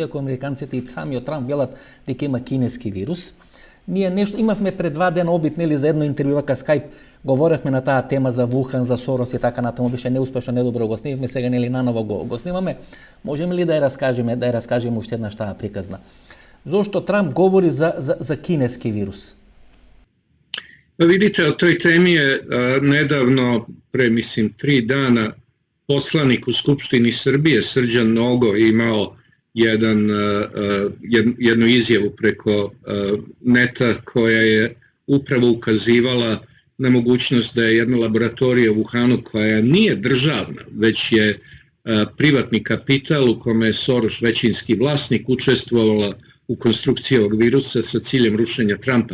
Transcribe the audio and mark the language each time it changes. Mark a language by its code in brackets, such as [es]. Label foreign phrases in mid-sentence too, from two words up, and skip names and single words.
[mk] Иако американците и самиот Трамп велат дека има кинески вирус, ние нешто имавме пред 2 дена обид за едно интервју вака Скайп, говоревме на таа тема за Вухан, за Сорос и така натаму, беше неуспешно, недобро го снимавме, сега наново го снимаме. Можеме ли да ја раскажеме уште еднаш таа приказна? Зошто Трамп говори за кинески вирус? [sr] Vidite, o toj temi je nedavno, pre mislim 3 dana, poslanik u Skupštini Srbije, Srđan Nogo, imao jednu izjavu preko neta koja je upravo ukazivala na mogućnost da je jedna laboratorija u Wuhanu koja nije državna, već je privatni kapital u kome je Soros većinski vlasnik učestvovala u konstrukciji ovog virusa sa ciljem rušenja Trumpa.